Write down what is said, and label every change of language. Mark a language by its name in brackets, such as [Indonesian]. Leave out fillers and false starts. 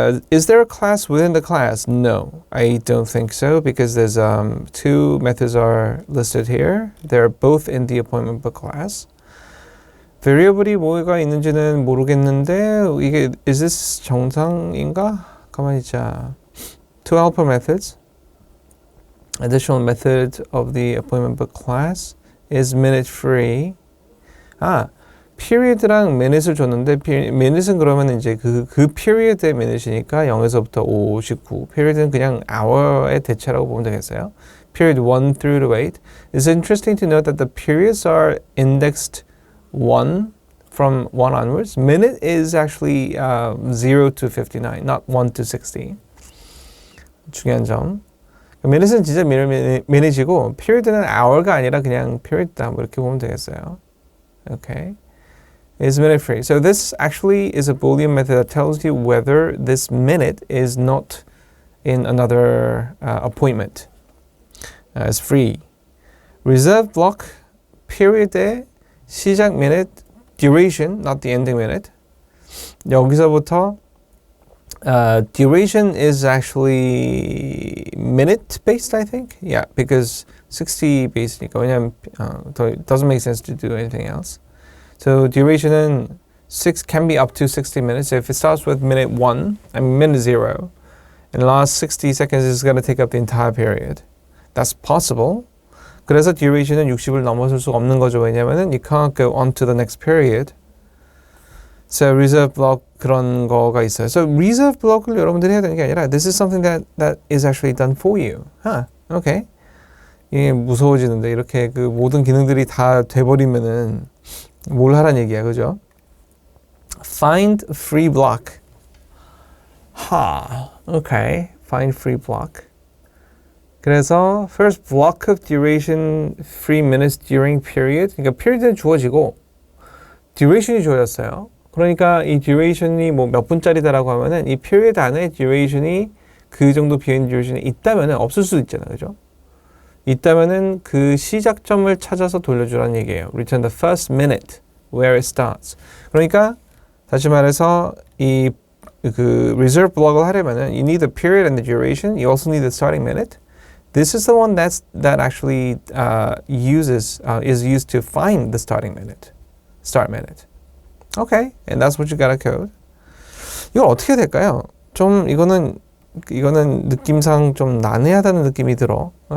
[English] Is there a class within the class? No, I don't think so because there's two methods are listed here. They're both in the appointment book class. [Korean] variable이 뭐가 있는지는 모르겠는데 이게 [English] is this [Korean] 정상인가? 가만히 있자. [English] Two helper methods. Additional method of the appointment book class is minute free. [Korean] period랑 minute을 줬는데 minute은 그러면 이제 그 period의 minute이니까 0에서부터 59. period은 그냥 hour의 대체라고 보면 되겠어요. [English] period 1 through to 8. It's interesting to note that the periods are indexed 1 from 1 onwards. Minute is actually 0 to 59, not 1 to 60. [Korean] 중요한 점. minute은 진짜 minute이고 period는 hour가 아니라 그냥 period다. 뭐 이렇게 보면 되겠어요. [English] Okay. Is minute free. So this actually is a Boolean method that tells you whether this minute is not in another appointment. It's free. Reserve block period의 [Korean] 시작 [English] minute, duration, not the ending minute. [Korean] 여기서부터 [English] duration is actually minute based, I think. Yeah, because 60 base니까 [Korean] 왜냐면 [English] it doesn't make sense to do anything else. So duration은 can be up to 60 minutes. So if it starts with minute 1, minute 0, and the last 60 seconds is going to take up the entire period. That's possible. [Korean] 그래서 duration은 60을 넘어설 수가 없는 거죠. 왜냐면은 [English] you can't go on to the next period. So reserve block [Korean] 그런 거가 있어요. [English] So reserve block을 [Korean] 여러분들이 해야 되는 게 아니라 [English] this is something that is actually done for you. Okay. [Korean] 이게 무서워지는데 이렇게 그 모든 기능들이 다 돼버리면은 뭘 하란 얘기야, 그죠? [English] Find free block. Okay. Find free block. [Korean] 그래서 [English] first block of duration 3 minutes during period. [Korean] 그러니까 period는 주어지고 duration이 주어졌어요. 그러니까 이 duration이 뭐 몇 분짜리다라고 하면은 이 period 안에 duration이 그 정도 비행 duration이 있다면은 없을 수도 있잖아요, 그죠? 있다면은 그 시작점을 찾아서 돌려주라는 얘기예요. [English] Return the first minute where it starts. [Korean] 그러니까 다시 말해서 이 그 reserve block을 하려면은 [English] you need the period and the duration. You also need the starting minute. This is the one that actually is used to find the start minute. Okay, and that's what you gotta code. [Korean] 이거 어떻게 될까요? 좀 이거는 느낌상 좀 난해하다는 느낌이 들어.